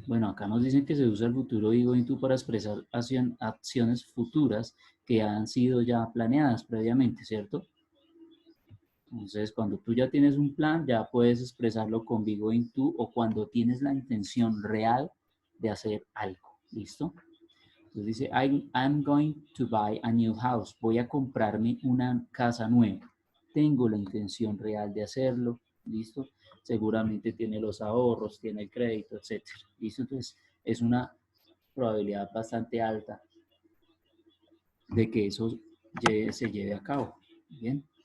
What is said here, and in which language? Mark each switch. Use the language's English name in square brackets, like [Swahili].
[Spanish] Bueno, acá nos dicen que se usa el futuro be going to para expresar acciones futuras que han sido ya planeadas previamente, ¿cierto? Entonces, cuando tú ya tienes un plan, ya puedes expresarlo con be going to o cuando tienes la intención real de hacer algo, ¿listo? Entonces dice, [English] I'm going to buy a new house. [Spanish] Voy a comprarme una casa nueva. Tengo la intención real de hacerlo, ¿listo? Seguramente tiene los ahorros, tiene el crédito, etcétera. ¿Listo? Entonces, es una probabilidad bastante alta de que eso se lleve a cabo. Bien.